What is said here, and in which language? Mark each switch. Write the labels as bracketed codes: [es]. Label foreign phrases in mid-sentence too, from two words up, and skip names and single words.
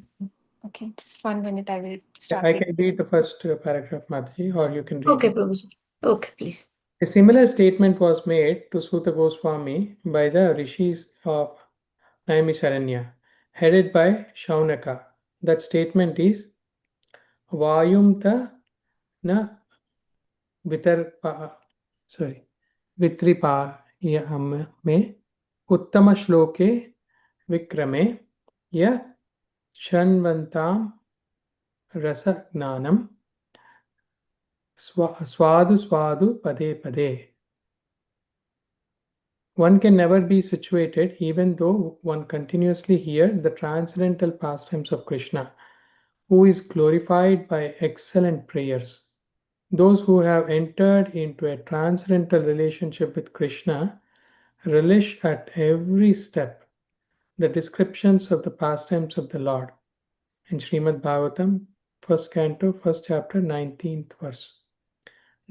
[en] Okay, just 1 minute. I will Yeah, start. I can read the first paragraph, Mataji, or you can read Okay, it. Prabhuji. Okay, please. A similar statement was made to Suta Goswami by the rishis of Naimisharanya, headed by Shaunaka. That statement is [sa] वयं त न वितर्प sorry वितृप्यामे उत्तम श्लोके विक्रमे य शण्वन्तं रस ज्ञानं स्वादु स्वादु पदे पदे. [en] One can never be situated even though one continuously hear the transcendental pastimes of Krishna, who is glorified by excellent prayers. Those who have entered into a transcendental relationship with Krishna relish at every step the descriptions of the pastimes of the Lord in Srimad Bhagavatam, first canto, first chapter, 19th verse.